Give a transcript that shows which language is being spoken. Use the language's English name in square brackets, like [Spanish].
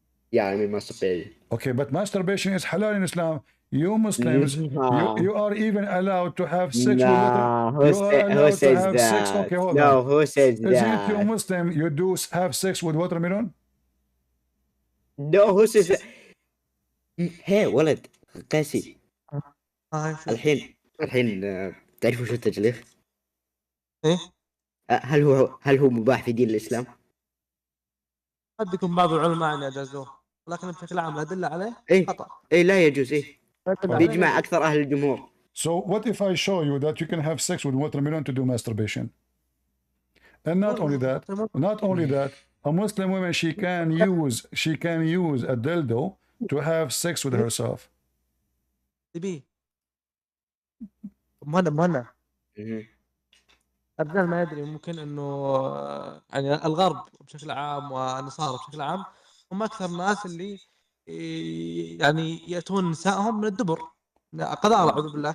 [English] Yeah, I mean masturbation. Okay, but masturbation is halal in Islam. You Muslims, you are even allowed to have sex with water. Who says that? Sex. Okay, hold no, on. Who says that? Isn't you Muslim? You do have sex with watermelon? No, who says that? [Arabic] Hey ولد قاسي. الحين تعرفوا شو التجليخ؟ إيه؟ هل هو مباح في دين الإسلام؟ قد يكون بعض العلماء يعني أجازوه، لكن بشكل عام الأدلة عليه خطأ. إيه لا يجوز. بيجمع أكثر أهل الجمهور. [English] So what if I show you that you can have sex with watermelon to do masturbation? And not only that, a Muslim woman she can use a dildo to have sex with herself. [Arabic] تبي مهنا الرجال ما يدري، ممكن انه يعني الغرب بشكل عام والنصارى بشكل عام هم اكثر الناس اللي يعني ياتون نسائهم من الدبر قضاء اعوذ بالله.